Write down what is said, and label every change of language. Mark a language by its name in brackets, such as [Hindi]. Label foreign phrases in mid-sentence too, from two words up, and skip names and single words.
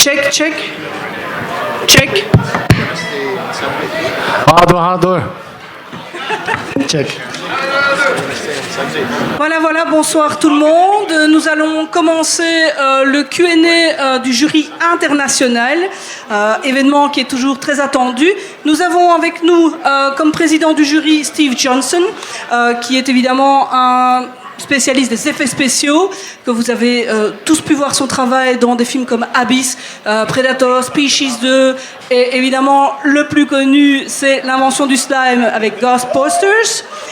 [English] check. Check. [Korean] 하나 둘. [English] Check. [French] Voilà, bonsoir tout le monde. Nous allons commencer le Q&A du jury international, événement qui est toujours très attendu. Nous avons avec nous comme président du jury Steve Johnson, qui est évidemment un spécialiste des effets spéciaux, que vous avez tous pu voir son travail dans des films comme Abyss, Predator, Species 2, et évidemment le plus connu, c'est l'invention du slime avec Ghostbusters.